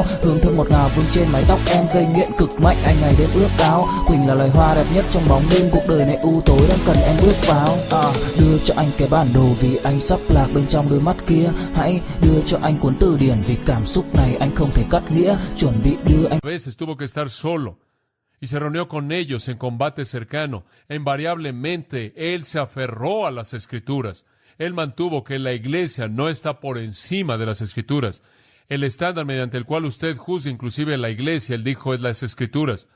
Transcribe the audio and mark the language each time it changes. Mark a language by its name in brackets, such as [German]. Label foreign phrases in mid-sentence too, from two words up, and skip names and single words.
[Vietnamese] Hương thơm ngọt ngào vương trên mái tóc em, gây nghiện cực mạnh anh ngày đêm ước ao. Quỳnh là loài hoa đẹp nhất trong bóng đêm, cuộc đời này u tối đang cần em bước vào. Đưa cho anh cái bản đồ vì anh sắp lạc bên trong đôi mắt kia. Hãy đưa cho anh cuốn từ điển vì cảm xúc này anh không thể cắt nghĩa. Chuẩn bị đưa anh. [Spanish] A veces tuvo que estar solo y se reunió con ellos en combate cercano. Invariablemente, él se aferró a las Escrituras. Él mantuvo que la iglesia no está por encima de las Escrituras. El estándar mediante el cual usted juzga inclusive la iglesia, él dijo, es las Escrituras.